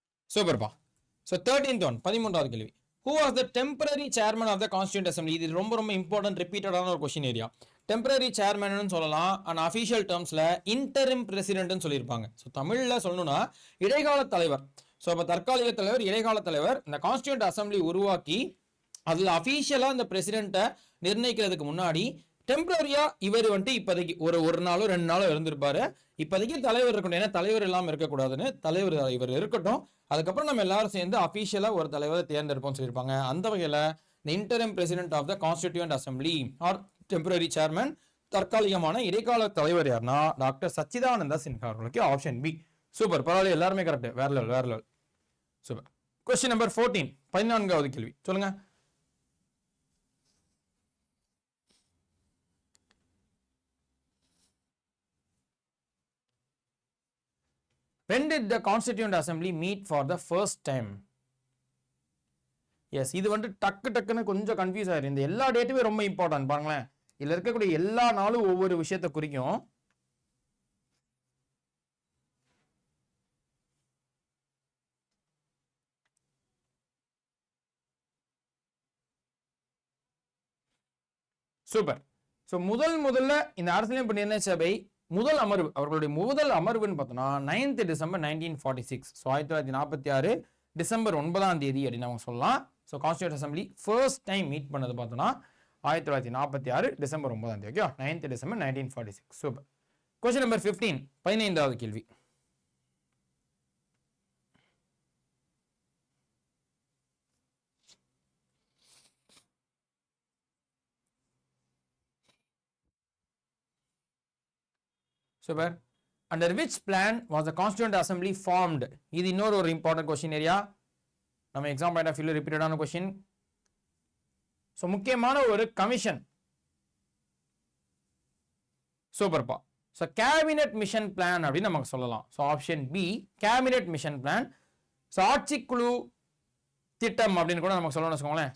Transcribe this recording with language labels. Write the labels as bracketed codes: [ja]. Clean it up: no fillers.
[ta] சூப்பர்ப்பா. So [en] 13th one, [ta] 13வது கேள்வி. [en] Who was the temporary chairman of the Constituent Assembly? [ta] இது ரொம்ப ரொம்ப இம்பார்ட்டன்ட், ரிப்பீட்டடான ஒரு கொஸ்டின் ஏரியா. டெம்பரரி சேர்மன் சொல்லலாம், அண்ட் அஃபிஷியல் டேர்ம்ஸ்ல இன்டரிம் பிரசிடென்ட்னு சொல்லியிருப்பாங்க. ஸோ தமிழில் சொல்லணும்னா இடைக்கால தலைவர். ஸோ இப்போ தற்காலிக தலைவர், இடைக்கால தலைவர். இந்த கான்ஸ்டியூண்ட் அசம்பிளி உருவாக்கி அதில் அஃபீஷியலாக இந்த பிரசிடென்ட்டை நிர்ணயிக்கிறதுக்கு முன்னாடி டெம்பரரியா இவர் வந்துட்டு இப்போதைக்கு ஒரு நாளோ 2 நாளோ இருந்திருப்பாரு. இப்போதைக்கு தலைவர் இருக்கட்டும், ஏன்னா தலைவர் இல்லாமல் இருக்கக்கூடாதுன்னு தலைவர் இவர் இருக்கட்டும், அதுக்கப்புறம் நம்ம எல்லாரும் சேர்ந்து அஃபீஷியலா ஒரு தலைவரை தேர்ந்தெடுப்போம்னு சொல்லியிருப்பாங்க. அந்த வகையில் இந்த interim president of the constituent assembly R temporary chairman, தற்காலிகமான இடைக்கால தலைவர் யாருன்னா டாக்டர் சச்சிதானந்த சின்ஹா அவர்களுக்கு. Option B. சூப்பர், பரவாயில்ல, எல்லாருமே கரெக்ட். வேற லெவல். சூப்பர். கொஸ்டின் நம்பர் 14, 14வது கேள்வி சொல்லுங்க. [en] When did the Constituent Assembly meet for the first time? [ta] S, இது வந்து டக்குன்னு கொஞ்சம் கன்ஃபியூஸ் ஆயிரும். இந்த எல்லா டேட்டுமே ரொம்ப இம்பார்ட்டன்ட் பாருங்களேன். இதுல இருக்கக்கூடிய எல்லா நாளும் ஒவ்வொரு விஷயத்தை குறிக்கும். சூப்பர். ஸோ முதல்ல இந்த அரசியலமைப்பு நிர்ணய சபை முதல் அமர்வு, அவர்களுடைய முதல் அமர்வுன்னு பார்த்தோம்னா [en] 9th December 1946. [ta] ஸோ 1946 டிசம்பர் 9ஆம் தேதி அப்படின்னு நம்ம சொல்லலாம். So constituent assembly first time meet பண்ணது பார்த்தோம்னா 1946 டிசம்பர் 9ஆம் தேதி. Okay, [en] 9th December 1946. [ta] Super. Question number 15, 15வது கேள்வி. [en] Super. Under which plan was the Constituent Assembly formed? [ta] இது இன்னொரு ஒரு இம்பார்ட்டன்ட் கொஸ்டின் ஏரியா, நம்ம எக்ஸாம் பாயிண்ட் ஆஃப் வியூல ரிப்பீட்டடான கொஸ்டின். ஸோ முக்கியமான ஒரு கமிஷன். சூப்பர்ப்பா. ஸோ கேபினெட் மிஷன் பிளான் அப்படின்னு நமக்கு சொல்லலாம். So option B, cabinet mission plan. So ஆட்சிக்குழு திட்டம் அப்படின்னு கூட நமக்கு சொல்லணும்னு வச்சுக்கோங்களேன்.